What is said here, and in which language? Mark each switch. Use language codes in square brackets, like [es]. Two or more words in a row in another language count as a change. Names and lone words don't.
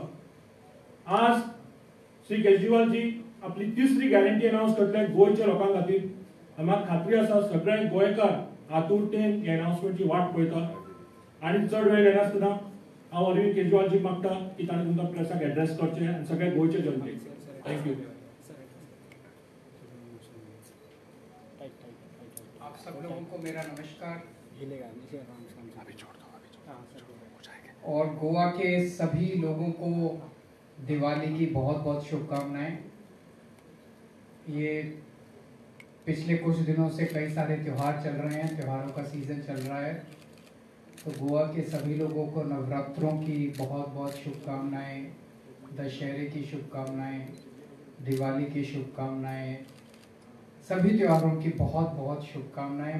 [kok] आज श्री केजरीवालजी आपली 3री गॅरंटी अनाउन्स करतले गोंयच्या लोकां खातीर आनी म्हाका खात्री आसा सगळे गोंयकार आतुरतेन हे अनाउन्समेंटची वाट पळयता आनी चड वेळ घेनासतना हांव अरविंद केजरीवालजी मागता की ताणें तुमकां प्रेसाक एड्रेस करचें आनी सगळे गोंयचे जनतेक थँक्यू। [hi] आप सब लोगों को मेरा नमस्कार और गोवा के सभी लोगों को दिवाली की बहुत बहुत शुभकामनाएं। ये पिछले कुछ दिनों से कई सारे त्यौहार चल रहे हैं, त्योहारों का सीज़न चल रहा है, तो गोवा के सभी लोगों को नवरात्रों की बहुत बहुत शुभकामनाएं, दशहरे की शुभकामनाएं, दिवाली की शुभकामनाएं, सभी त्योहारों की बहुत बहुत शुभकामनाएं।